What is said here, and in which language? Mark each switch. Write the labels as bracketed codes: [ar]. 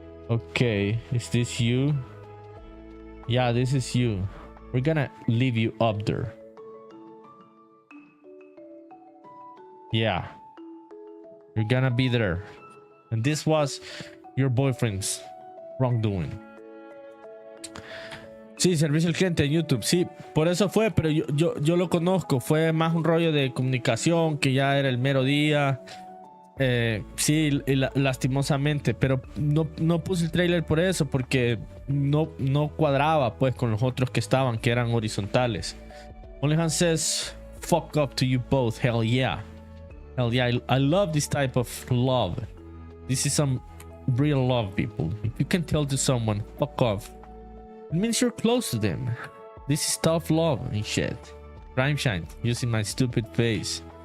[en] Okay, is this you? Yeah, this is you. We're gonna leave you up there. Yeah, you're gonna be there. And this was your boyfriend's wrongdoing. [es] Sí, servicio al cliente en YouTube. Sí, por eso fue, pero yo lo conozco. Fue más un rollo de comunicación, que ya era el mero día. Sí, lastimosamente, pero no puse el trailer por eso, porque no cuadraba pues con los otros que estaban, que eran horizontales. [en] Onlyhan says, fuck up to you both. Hell yeah. Hell yeah. I love this type of love. This is some real love, people. If you can tell to someone, fuck off, it means you're close to them. This is tough love and shit. Rhyme shine using my stupid face.